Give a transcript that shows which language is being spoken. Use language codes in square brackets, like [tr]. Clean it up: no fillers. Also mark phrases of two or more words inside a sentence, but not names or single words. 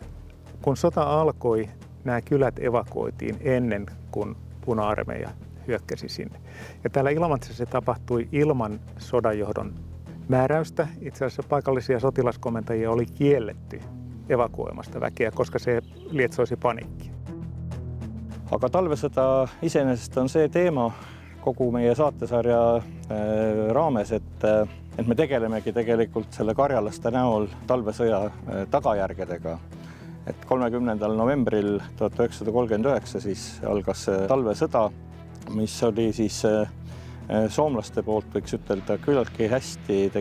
[fi] Kun sota alkoi, nämä kylät evakuoitiin ennen kuin Puna-armeija hyökkäsi sinne. Ja täällä Ilomantsissa se tapahtui ilman sodanjohdon määräystä. Itse asiassa paikallisia sotilaskomentajia oli kielletty evakuoimasta väkeä, koska se lietsoisi paniikki. [et] Aga talvesõda iseenesest on see teema kogu meie saatesarja raames, et me tegelemegi tegelikult selle karjalaste näol talvesõja tagajärgedega. Et 30. novembril 1939 siis algas talvesõda, mis oli siis soomlaste poolt võiks ütelda küllaltki hästi